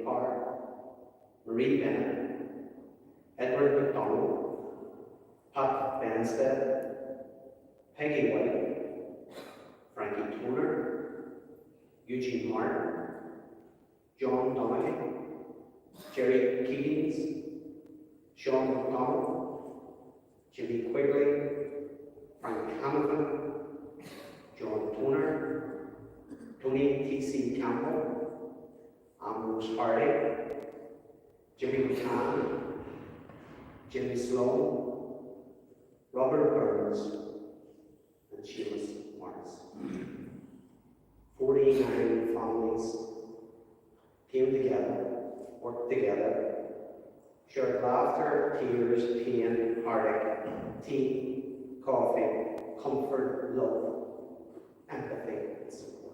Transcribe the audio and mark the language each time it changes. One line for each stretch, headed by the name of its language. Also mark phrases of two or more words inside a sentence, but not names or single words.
English: Parr, Marie Bennett, Edward McDonald, Pat Benstead, Peggy White, Frankie Toner, Eugene Martin, John Donaghy, Jerry Keatings, Sean McDonald, Jimmy Quigley, Frank Hamilton, John Toner, Tony T.C. Campbell, Ambrose Hardy, Jimmy McCann, Jimmy Sloan, Robert Burns, and Seamus Morris. 49 families came together, worked together, shared laughter, tears, pain, heartache, tea, coffee, comfort, love, empathy, and support.